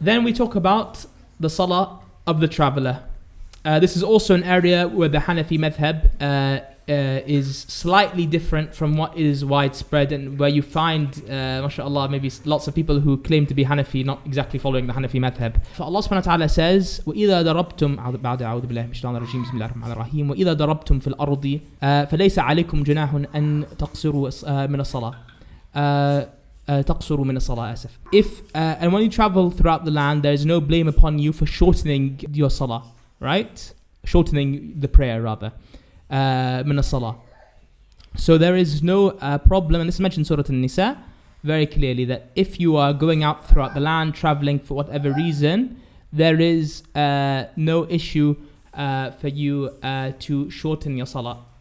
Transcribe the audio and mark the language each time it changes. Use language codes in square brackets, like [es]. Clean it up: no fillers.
[en] Then we talk about the salah of the traveller. This is also an area where the Hanafi madhhab is slightly different from what is widespread, and where you find, mashallah, maybe lots of people who claim to be Hanafi not exactly following the Hanafi madhhab. For Allah subhanahu wa ta'ala says, [ar] وَإِذَا دَرَبْتُمْ أعوذ بالله من الشيطان الرجيم بسم الله الرحمن الرحيم وَإِذَا دَرَبْتُمْ فِي الْأَرْضِ فَلَيْسَ عَلَيْكُمْ جُنَاحٌ أَن تَقْصِرُوا مِنَ الصَّلَاةِ تقصروا من الصلاة آسف. [en] If and when you travel throughout the land, there is no blame upon you for shortening your salah, right? Shortening the prayer rather. [ar] من الصلاة. [en] So there is no problem, and this is mentioned in Surah An-Nisa very clearly, that if you are going out throughout the land, traveling for whatever reason, there is no issue for you to shorten your salah.